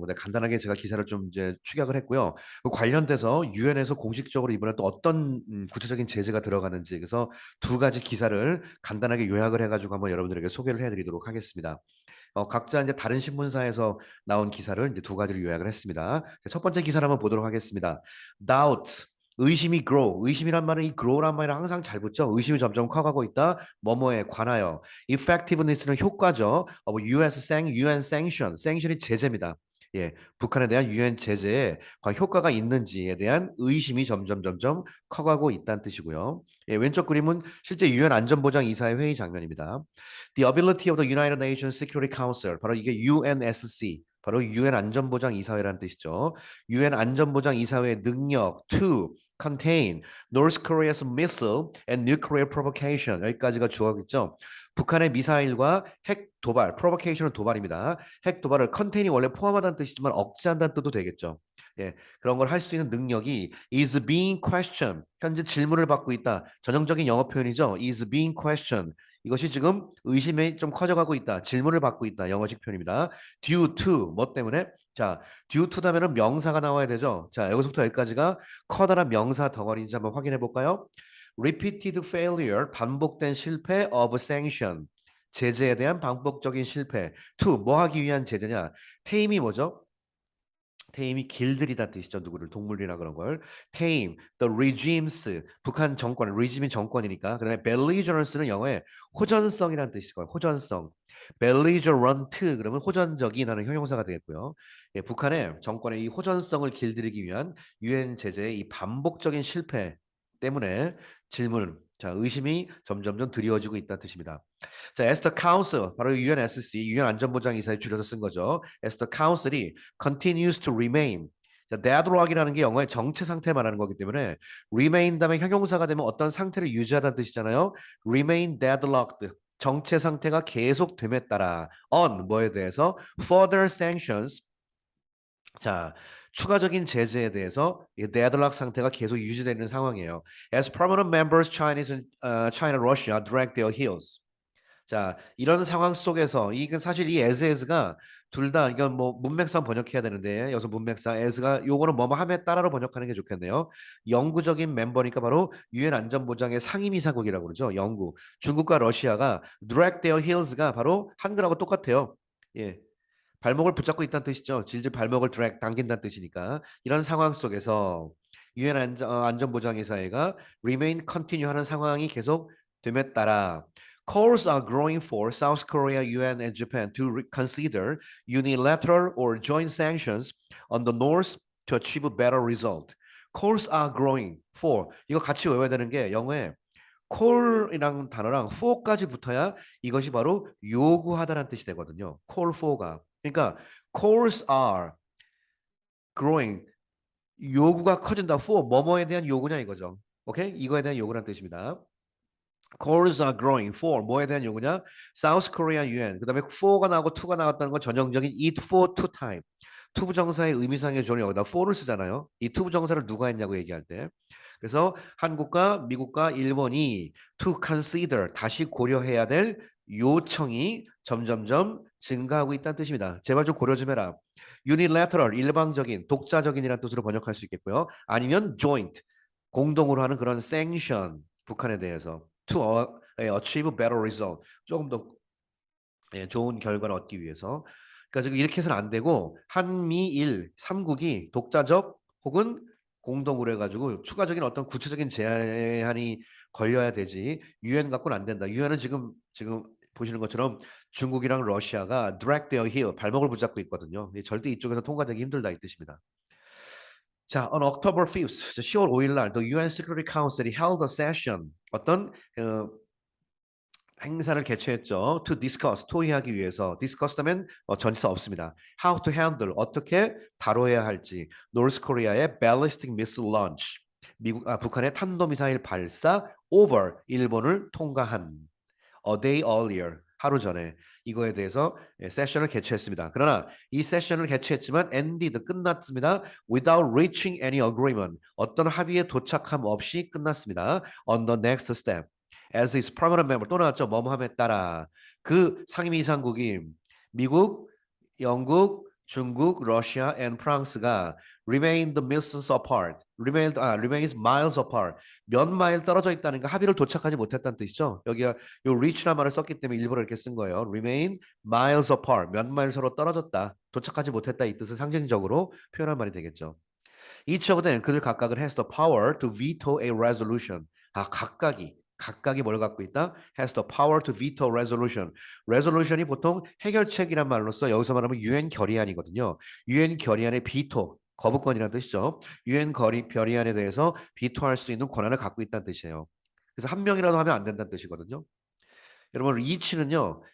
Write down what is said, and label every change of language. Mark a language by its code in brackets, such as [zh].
[ko] 근데 간단하게 제가 기사를 좀 이제 축약을 했고요. 그 관련돼서 유엔에서 공식적으로 이번에 또 어떤 구체적인 제재가 들어가는지 그래서 두 가지 기사를 간단하게 요약을 해가지고 한번 여러분들에게 소개를 해드리도록 하겠습니다. 각자 이제 다른 신문사에서 나온 기사를 이제 두 가지를 요약을 했습니다. 첫 번째 기사를 한번 보도록 하겠습니다. Doubt, 의심이 grow, 의심이란 말은 이 grow란 말이 항상 잘 붙죠. 의심이 점점 커가고 있다. 뭐뭐에 관하여. Effectiveness는 효과죠. UN sanction, sanction이 제재입니다. 예, 북한에 대한 유엔 제재에 과연 효과가 있는지에 대한 의심이 점점 커가고 있다는 뜻이고요. 예, 왼쪽 그림은 실제 유엔 안전보장 이사회 회의 장면입니다. [en] The ability of the United Nations Security Council, [ko] 바로 이게 UNSC, 바로 유엔 안전보장 이사회라는 뜻이죠. 유엔 안전보장 이사회의 능력 [en] to contain North Korea's missile and nuclear provocation, [ko] 여기까지가 주어겠죠. 북한의 미사일과 핵 도발, provocation은 도발입니다. 핵 도발을 컨테인이 원래 포함하다는 뜻이지만 억제한다는 뜻도 되겠죠. 예, 그런 걸 할 수 있는 능력이 [en] is being questioned, [ko] 현재 질문을 받고 있다. 전형적인 영어 표현이죠. [en] is being questioned. [ko] 이것이 지금 의심이 좀 커져가고 있다. 질문을 받고 있다. 영어식 표현입니다. [en] due to [ko] 뭐 때문에? 자, due to 다음에는 명사가 나와야 되죠. 자, 여기서부터 여기까지가 커다란 명사 덩어리인지 한번 확인해 볼까요? [en] Repeated failure, [ko] 반복된 실패 [en] of sanction. [ko] 제재에 대한 반복적인 실패. to, 뭐 하기 위한 제재냐? tame이 뭐죠? 테임이 길들이다 뜻이죠. 누구를 동물이나 그런 걸. 테임, the regimes, 북한 정권, regime이 정권이니까. 그다음에 belligerence는 영어에 호전성이라는 뜻이고요. 호전성. belligerent 그러면 호전적이라는 형용사가 되겠고요. 예, 북한의 정권의 이 호전성을 길들이기 위한 유엔 제재의 이 반복적인 실패 때문에 질문, 자 의심이 점점점 드리워지고 있다는 뜻입니다. 자, as the council, 바로 UNSC, 유엔 안전보장 이사에 줄여서 쓴 거죠. [en] as the council이 continues to remain. [ko] 자, deadlock이라는 게 영어의 정체 상태 말하는 거기 때문에 remain 다음에 형용사가 되면 어떤 상태를 유지하다는 뜻이잖아요. [en] remain deadlocked. [ko] 정체 상태가 계속됨에 따라 on 뭐에 대해서 [en] further sanctions. [ko] 자, 추가적인 제재에 대해서 이 deadlock 상태가 계속 유지되는 상황이에요. [en] As permanent members, China, Russia drag their heels. [ko] 자, 이런 상황 속에서 이건 사실 이 as가 둘 다 이건 뭐 문맥상 번역해야 되는데 여기서 문맥상 as가 요거는 뭐뭐 함에 따라로 번역하는 게 좋겠네요. 영구적인 멤버니까 바로 유엔 안전보장의 상임이사국이라고 그러죠. 영구. 중국과 러시아가 [en] drag their heels [ko] 가 바로 한글하고 똑같아요. 예. 발목을 붙잡고 있다는 뜻이죠. 질질 발목을 드랙 당긴다는 뜻이니까 이런 상황 속에서 유엔 안전보장이사회가 remain continue 하는 상황이 계속 됨에 따라 [en] calls are growing for South Korea, UN, and Japan to consider unilateral or joint sanctions on the North to achieve a better result. calls are growing for [ko] 이거 같이 외워야 되는 게 영어에 call이라는 단어랑 for까지 붙어야 이것이 바로 요구하다라는 뜻이 되거든요. call for가. 그러니까 [en] calls are growing. [ko] 요구가 커진다. for 뭐뭐에 대한 요구냐 이거죠. 오케이? 이거에 대한 요구라는 뜻입니다. [en] calls are growing for [ko] 뭐에 대한 요구냐? [en] South Korea UN. [ko] 그다음에 for가 나오고 to가 나왔다는 건 전형적인 eat for two time. 투부정사의 의미상의 조는 여기다 for를 쓰잖아요. 이 투부정사를 누가 했냐고 얘기할 때. 그래서 한국과 미국과 일본이 to consider 다시 고려해야 될 요청이 점점점 증가하고 있다는 뜻입니다. 제발 좀 고려 좀 해라. unilateral 일방적인 독자적인이라는 뜻으로 번역할 수 있겠고요. 아니면 joint 공동으로 하는 그런 sanction 북한에 대해서 [en] to achieve better result [ko] 조금 더 좋은 결과를 얻기 위해서 그러니까 지금 이렇게 해서는 안 되고 한미일 3국이 독자적 혹은 공동으로 해가지고 추가적인 어떤 구체적인 제한이 걸려야 되지 유엔 갖고는 안 된다. 유엔은 지금 보시는 것처럼 중국이랑 러시아가 [en] drag their heel [ko] 발목을 붙잡고 있거든요. 절대 이쪽에서 통과되기 힘들다 이 뜻입니다. [en] 자, on October 5th, [ko] 10월 5일 날, [en] the UN Security Council이 held a session, [ko] 어떤 행사를 개최했죠. [en] To discuss, [ko] 토의하기 위해서. discuss 하면 전치사 없습니다. [en] How to handle, [ko] 어떻게 다뤄야 할지. [en] North Korea의 ballistic missile launch, [ko] 북한의 탄도미사일 발사 [en] over, [ko] 일본을 통과한. [en] A day earlier, [ko] 하루 전에 이거에 대해서 세션을 개최했습니다. 그러나 이 세션을 개최했지만 ended, 끝났습니다. [en] Without reaching any agreement, [ko] 어떤 합의에 도착함 없이 끝났습니다. [en] On the next step, as its permanent member, [ko] 또 나왔죠. 뭐뭐함에 따라 그 상임위 이사국이 미국, 영국, 중국, 러시아, and 프랑스가 [en] remain the miles apart, remains miles apart, [ko] 몇 마일 떨어져 있다는 거 합의를 도착하지 못했다는 뜻이죠. 여기가 요 reach란 말을 썼기 때문에 일부러 이렇게 쓴 거예요. [en] remain miles apart, [ko] 몇 마일 서로 떨어졌다, 도착하지 못했다 이 뜻을 상징적으로 표현한 말이 되겠죠. [en] Each of them, [ko] 그들 각각은 [en] has the power to veto a resolution. [ko] 각각이 뭘 갖고 있다? [en] Has the power to veto resolution. [ko] resolution이 보통 해결책이란 말로써 여기서 말하면 유엔 결의안이거든요. 유엔 결의안의 비토, 거부권이라는 뜻이죠. 유엔 결의안에 대해서 비토할 수 있는 권한을 갖고 있다는 뜻이에요. 그래서 한 명이라도 하면 안 된다는 뜻이거든요. 여러분 each는요.